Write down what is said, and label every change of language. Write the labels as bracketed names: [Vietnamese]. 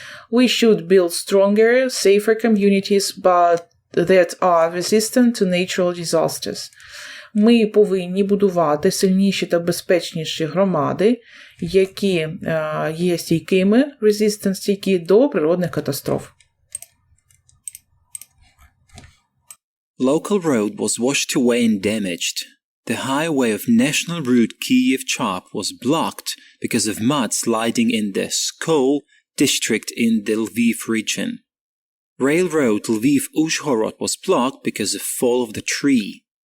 [English] We should build stronger, safer communities that are resistant to natural disasters. [Ukrainian] Ми повинні будувати сильніші та безпечніші громади, які є стійкими, стійкі до природних катастроф. [English] Local road was washed away and damaged. The highway of national route Kyiv-Chop was blocked because of mud sliding in the Skol district in the Lviv region. Railroad Lviv-Uzhhorod was blocked because of fall of the tree.